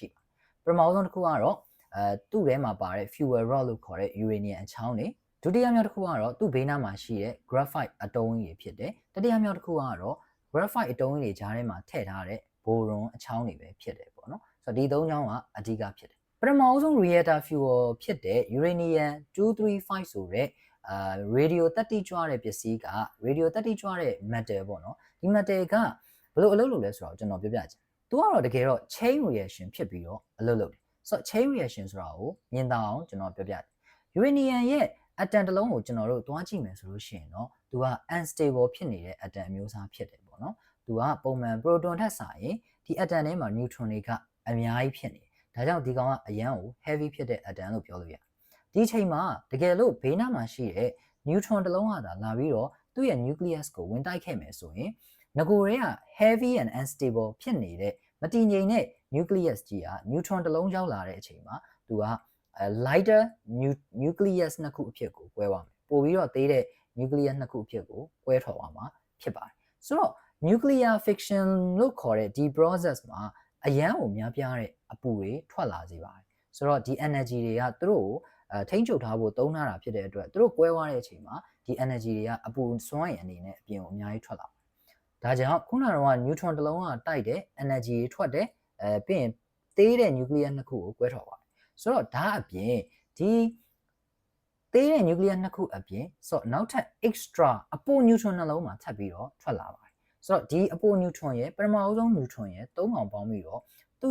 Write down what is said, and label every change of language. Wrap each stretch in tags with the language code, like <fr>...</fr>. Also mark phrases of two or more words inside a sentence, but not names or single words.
<my>ပါပထမဆုံးတစ်ခုကတော့သူ့ထဲမှာပါတဲ့</my> <en>fuel rod</en> <my>လို့ခေါ်တဲ့ uranium အချောင်းတွေဒုတိယမြောက်တစ်ခုကတော့သူ့ဘေးနားမှာရှိတဲ့ graphite အတုံးကြီးတွေဖြစ်တယ်တတိယမြောက်တစ်ခုကတော့ graphite အတုံးကြီးတွေကြားထဲမှာထည့်ထားတဲ့ boron အချောင်းတွေပဲဖြစ်တယ်ပေါ့နော် ဆိုတော့ဒီ၃ချောင်းကအဓိကဖြစ်တယ်ပထမဆုံး</my> <en>reactor fuel</en> <my>ဖြစ်တဲ့ uranium 235ဆိုတဲ့radio တတိကြွတဲ့ပစ္စည်းက radio တတိကြွတဲ့ metal ပေါ့နော်ဒီ metal ကဘယ်လိုအလုပ်လုပ်လဲဆိုတော့ ကျွန်တော်ပြောပြချင်သူကတော့တကယ်တော့</my> <en>chain reaction</en> <my>ဖြစ်ပြီးတော့အလုပ်လုပ်တယ်ဆိုတော့</my> <en>chain reaction</en> <my>ဆိုတာကိုမြင်သာအောင်ကျွန်တော်ပြောပြတယ် uranium ရဲ့ အတန်တစ်လုံးကိုကျွန်တော်တို့တွားကြည့်မယ်ဆိုလို့ရှိရင်တော့သူက unstable ဖြစ်နေတဲ့အတန်အမျိုးအစားဖြစ်တယ်ပေါ့နော်သူကပုံမှန် proton ထက်စာရင်ဒီအတန်ထဲမှာ neutron တွေကအများကြီးဖြစ်နေတယ်ဒါကြောင့်ဒီကောင်ကအရန်ကို heavy ဖြစ်တဲ့အတန်လို့ပြောလို့ရတယ်ဒီအချိန်မှာတကယ်လို့ဘေးနားမှာရှိတဲ့ neutron တစ်လုံးကသာလာပြီးတော့သူ့ရဲ့ nucleus ကိုဝင်တိုက်ခဲ့မယ်ဆိုရင်ငကိုတွေက</my> <en>heavy and unstable</en> <my>ဖြစ်နေတဲ့မ တည်ငြိမ်တဲ့ nucleus ကြီးက neutron တစ်လုံးရောက်လာတဲ့အချိန်မှာသူက</my> <en>lighter nucleus</en> <my>နှစ်ခုအဖြစ်ကိုကွဲသွားမယ်ပို့ပြီးတော့သေးတဲ့ nucleus နှစ်ခုအဖြစ်ကိုကွဲထွက်သွားမှာဖြစ်ပါတယ်ဆိုတော့</my> <en>nuclear fission</en> <my>လို့ခေါ်တဲ့ဒီ process မှာအရန်ကိုများပြားတဲ့အပူတွေထွက်လာစေပါတယ်ဆိုတော့ဒီ energy တွေကသူတို့ကိုထိန်း ချုပ်ထားဖို့သုံးထားတာဖြစ်တဲ့အတွက်သူတို့ကွဲသွားတဲ့အချိန်မှာဒီ energy တွေကအပူစွမ်းရည်အနေနဲ့အပြင်ကိုအများကြီးထွက်လာဒါကြောင့်ခုနကတော့ neutron တစ်လုံးကတိုက်တဲ့ energy တွေထွက်တယ်ပြီးရင်သေးတဲ့ nucleus နှစ်ခုကိုကွဲထွက်သွားတယ်ဆိုတော့ဒါအပြင်ဒီသေးတဲ့ nucleus နှစ်ခုအပြင်ဆိုတော့နောက်ထပ် extra အပို neutron နှလုံးမှာထပ်ပြီးတော့ထွက်လာပါတယ်ဆိုတော့ဒီအပို neutron ရဲ့ပထမဆုံး neutron ရဲ့၃ကောင်ပေါင်းပြီးတော့သူ့</my>